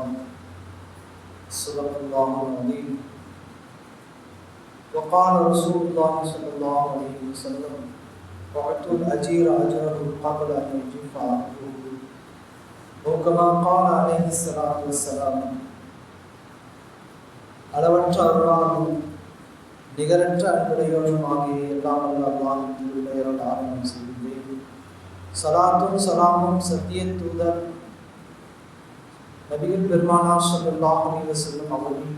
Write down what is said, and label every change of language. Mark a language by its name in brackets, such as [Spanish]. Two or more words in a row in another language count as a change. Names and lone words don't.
[Arabic] صدق الله العظيم. وقال رسول الله صلى الله عليه وسلم: وأعطوا الأجير أجره قبل أن يجف عقله. وكما قال عليه الصلاة والسلام. [Tamil] அளவற்ற அருளாலும் நிகரற்ற அன்புடையவனுமாகிய எல்லாம் வல்ல அல்லாஹ்வின் பெயரால் ஆரம்பம் செய்கின்றேன். சலாத்தும் சலாமும் சத்திய தூதர் நபிகள் பெருமானார் [Arabic] صلى الله عليه وسلم [Tamil] அவர்களின்